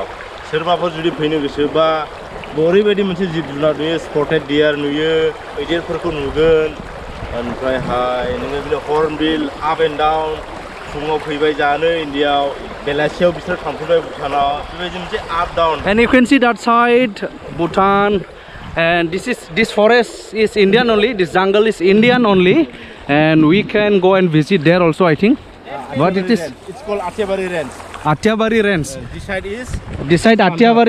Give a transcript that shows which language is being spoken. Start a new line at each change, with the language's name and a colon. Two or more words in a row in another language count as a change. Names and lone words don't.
Bodo: सोरबाफोर जुदि फैनो गोसोबा ओरैबायदि मोनसे जिब जुनार नुयो,
English: spotted deer
Bodo: नुयो, मैदेरफोरखौ नुगोन, ओमफ्रायहाय नोङो बिदिनो हर्नबिल
English: up and down
Bodo: फुङाव फैबाय जानो इन्डियाव, बेलासियाव बिसोर थांफैबाय भुटानाव, बेबायदि मोनसे
English: up down. And you can see that side Bhutan, and this forest is Indian only, this jungle is Indian only, and we can go and visit there also, I think. What it is? It's called Athiabari Range. Athiabari Range. This side is Athiabari.